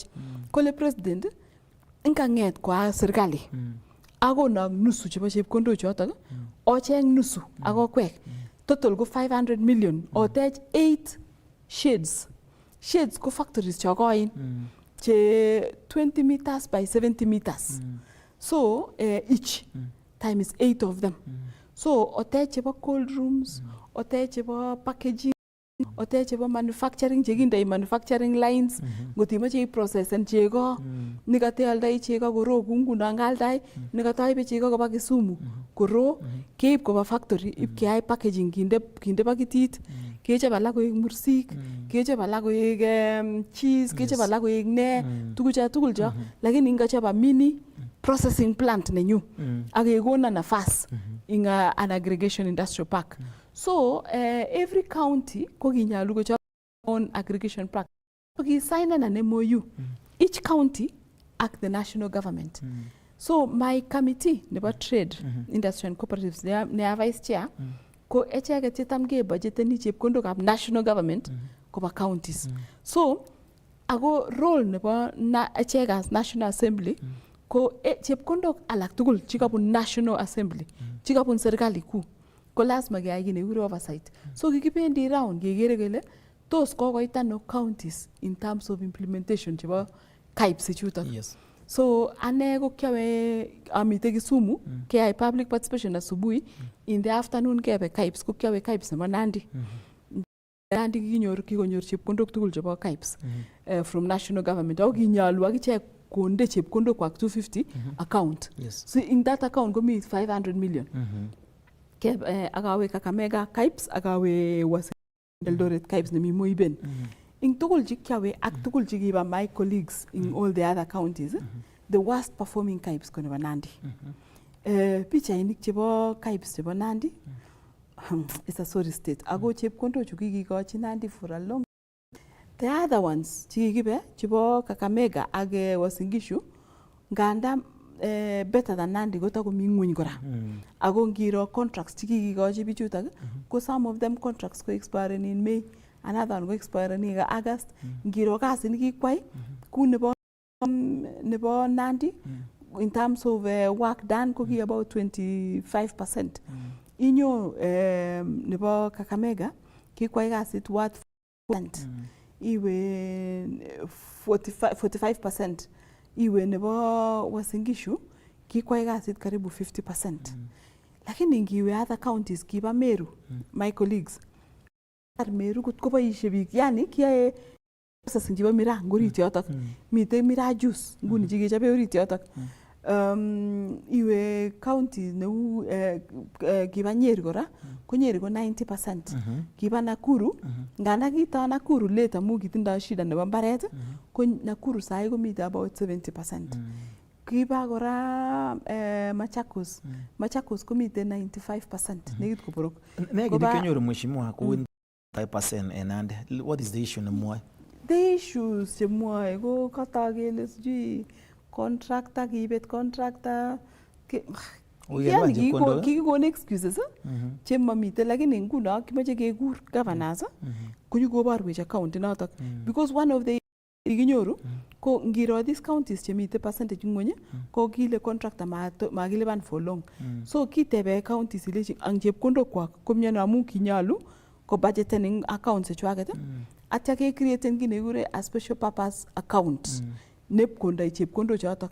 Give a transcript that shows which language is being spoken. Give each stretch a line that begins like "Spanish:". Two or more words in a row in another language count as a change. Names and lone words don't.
Kalenjin: Kole president nganget kwa serikali akonok nusu chebo chepkondok chotok ocheng nusu akokwek total ko 500 million otech 8 shades ko factories chokoin che
English: 20 meters by 70 meters. So each time is 8 of them.
Kalenjin: So otech chebo
English: cold rooms,
Kalenjin: otech chebo packaging, otech chebo manufacturing chekindoi
English: manufacturing lines
Kalenjin: ngotimache iprocessen chego nikate aldai chego koro kunguno ngaldai nikataibe chego koba Kisumu koro keib koba factory ib keai packaging kinde pakitit kechop alak koek mursik kechop alak koek cheese kechop alak koek ne tugucha tugul cho lakini ngachop
English: mini processing plant
Kalenjin: nenyu akekona nafas
English: in an aggregation industrial park. So every county
Kalenjin: ko kinyalu kochop
English: own aggregation park. So ki sign an MOU each county ak the national government. So my committee nebo trade industry and cooperatives ne vice chair
Kalenjin: ko echeket chetam ke budgeteni chepkondokab
English: national government koba counties.
Kalenjin: So ako role nebo echek
English: as national assembly
Kalenjin: ko chepkondok alak tugul chikabun National Assembly chikabun
Swahili: serikali kuu
Kalenjin: ko lazima keyai kit nekikure oversight. So kikibendi round kekere kele tos kokoit ano counties
English: in terms of implementation
Kalenjin: chebo KIPES ichutok. So ane ko kiawe amite Kisumu keyai
English: public participation
Kalenjin: asubuhi,
English: in the afternoon
Kalenjin: kebe KIPES ko kiawe KIPES nebo Nandi. Nandi kikonyor chepkondok tugul chebo KIPES
English: from national government.
Kalenjin: Ako kinyalu akichek konde chepkondok kwak 250 account.
English: So in that account komi 500 million.
Kalenjin: Akawe Kakamega KIPES, akawe Eldoret KIPES nemi Moiben. In tugul chikyawe ak tugul chikiba
English: my colleagues in all the other counties, the worst performing KIPES
Kalenjin: ko nebo Nandi. Pichainik chebo KIPES chebo Nandi,
English: it's a sorry state.
Kalenjin: Ako chepkondo chu kikikochi Nandi
English: for a long. The other ones
Kalenjin: chikikibe chebo Kakamega ak Uasin Gishu, nganda
English: better than Nandi
Kalenjin: ko takomi ngweny kora. Ako ngiro contracts chikikikochi bichutok ko
English: some of them contracts
Kalenjin: ko
English: expire in May, another one
Kalenjin: ko
English: expire in August.
Kalenjin: Ngiro kasi nikikwai ku nebo Nandi
English: in terms of work done
Kalenjin: ko ki about 25%. Inyo nebo Kakamega kikwai kasit worth 4%. Iwe 45%. Iwe nebo Uasin Gishu kikwai kasit karibu 50%. Lakini ngiwe
English: other counties
Kalenjin: kiba Meru,
English: my colleagues,
Kalenjin: Meru koboishe biik, yani kiyae processing chebo miraa ngorit yotok. Mite miraa juice nguni chikechobe orit yotok. Iwe county neu kiba Nyeri kora, ko Nyeri ko 90%. Kiba Nakuru, nganda kita Nakuru later mu kitindoi shida nebo mbaret, ko Nakuru sai komite about 70%. Kiba kora Machakos. Machakos komite 95% nekit koborok. Nekit kenyoru mheshimiwa ku 5% en Nandi.
English: What is the issue nemwoe? The issues
Kalenjin: chemwoe ko katagele sijui contractor kiibet contractor yani kikikon excuses chemamite, lakini nguno kimache kekur governors konyokoborwech account inotok because
English: one of the
Kalenjin: ikinyoru ko ngiro
English: these counties
Kalenjin: chemite percentage ngweny ko kile contractor makilipan
English: for long.
Kalenjin: So kitebe counties ile ang chepkondok kwak komiono amu kinyalu ko budgeten ing accounts chechwaket atya ke create kit nekure
English: a special purpose account
Kalenjin: nep kondoi chepkondok chotok.